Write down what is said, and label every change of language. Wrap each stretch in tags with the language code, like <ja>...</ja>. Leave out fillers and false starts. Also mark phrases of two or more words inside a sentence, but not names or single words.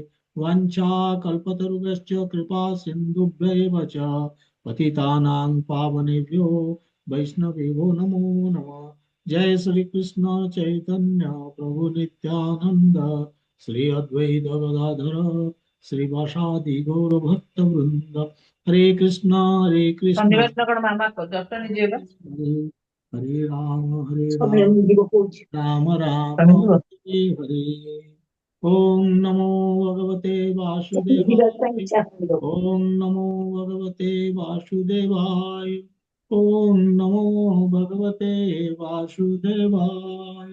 <sa>वाञ्छाकल्पतरुभ्यश्च कृपा सिन्धुभ्यैव च पतितानां पावनेभ्यो वैष्णवेभ्यो नमो नमः। जय श्री कृष्ण चैतन्य प्रभु नित्यानंद श्री अद्वैत गदाधर श्रीवासादि गौर भक्त वृंद। हरे कृष्ण</sa> <or>ଶନିବାର ଦିନ କଣ ମାମା ଦଶଟା ନେଇଯିବେ</or> <sa>हरे हरे</sa> <or>ବା</or> <sa>राम</sa> <or>ଯିବ କହୁଛି</or> <sa>राम राम</sa> <or>ଶନିଯିବ</or> <sa>हरे हरे। ओम नमो भगवते</sa> <or>ଯିବାକୁ ପାଇଁ</or> <sa>वासुदेवाय।</sa> <or>ଇଚ୍ଛା ହଉନି।</or> <sa>ओम नमो भगवते वासुदेवाय। ओम नमो भगवते वासुदेवाय।</sa>